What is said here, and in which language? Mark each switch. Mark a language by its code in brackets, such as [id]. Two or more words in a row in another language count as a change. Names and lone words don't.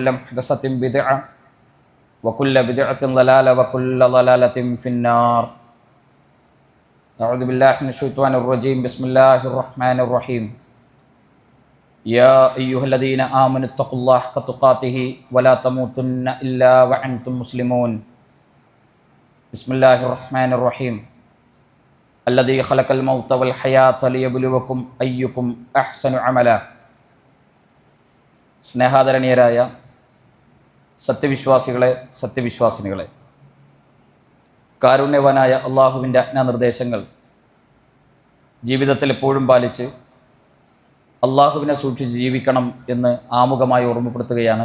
[ar] محدثة بدعة وكل بدعة ضلالة وكل ضلالة في النار أعوذ بالله من الشيطان الرجيم بسم الله الرحمن الرحيم يا أيها الذين آمنوا اتقوا الله حق تقاته ولا تموتن إلا وأنتم مسلمون بسم الله الرحمن الرحيم الذي خلق الموت والحياة ليبلوكم أيكم أحسن عملا [ml] സ്നേഹാദരണീയരായ സത്യവിശ്വാസികളെ സത്യവിശ്വാസിനികളെ, കാരുണ്യവാനായ അള്ളാഹുവിൻ്റെ ആജ്ഞാനിർദ്ദേശങ്ങൾ ജീവിതത്തിൽ എപ്പോഴും പാലിച്ച് അള്ളാഹുവിനെ സൂക്ഷിച്ച് ജീവിക്കണം എന്ന് ആമുഖമായി ഓർമ്മപ്പെടുത്തുകയാണ്.